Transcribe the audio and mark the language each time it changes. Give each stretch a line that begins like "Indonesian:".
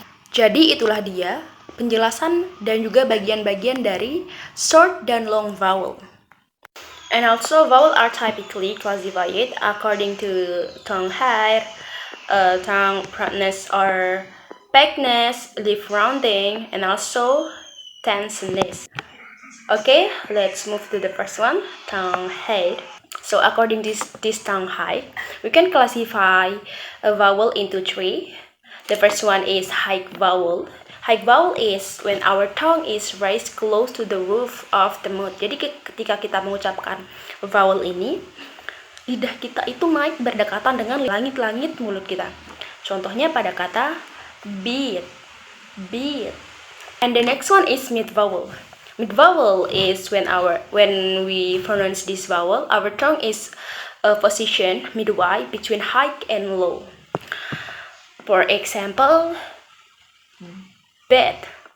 Indonesian: Jadi itulah dia penjelasan dan juga bagian-bagian dari short dan long vowel.
English: And also vowel are typically classified according to tongue height, tongue proudness or vagueness, lip rounding, and also tenseness. Okay, let's move to the first one, tongue height. So according to this tongue height, we can classify a vowel into three. The first one is high vowel. High vowel is when our tongue is raised close to the roof of the mouth.
Indonesian: Jadi ketika kita mengucapkan vowel ini, lidah kita itu naik berdekatan dengan langit-langit mulut kita. Contohnya pada kata beat.
English: And the next one is mid vowel. Mid vowel is when we pronounce this vowel, our tongue is positioned midway between high and low. For example, bed.